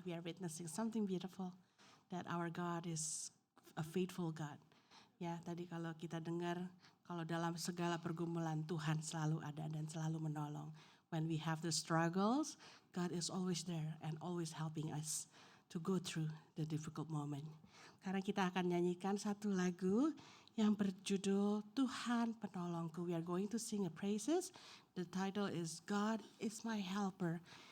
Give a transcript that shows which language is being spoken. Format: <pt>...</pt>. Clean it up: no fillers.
<en>We are witnessing something beautiful that our God is a faithful God.</en> <id>Ya, tadi kalau kita dengar kalau dalam segala pergumulan Tuhan selalu ada dan selalu menolong.</id> <en>When we have the struggles, God is always there and always helping us to go through the difficult moment.</en> <id>Sekarang kita akan nyanyikan satu lagu yang berjudul Tuhan Penolongku.</id> <en>We are going to sing a praises. The title is God is my helper.</en>